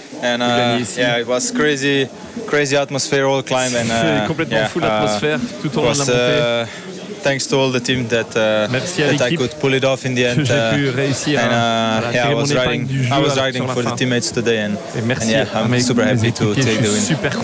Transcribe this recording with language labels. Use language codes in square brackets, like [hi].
[en] And yeah, it was crazy atmosphere all climb. [fr] C'est complètement fou l'atmosphère tout au long de la montée. [en] Thanks to all the team that I could pull it off in the end. I was riding for the teammates today, and [fr] merci, [en] yeah, I'm super happy to take the win.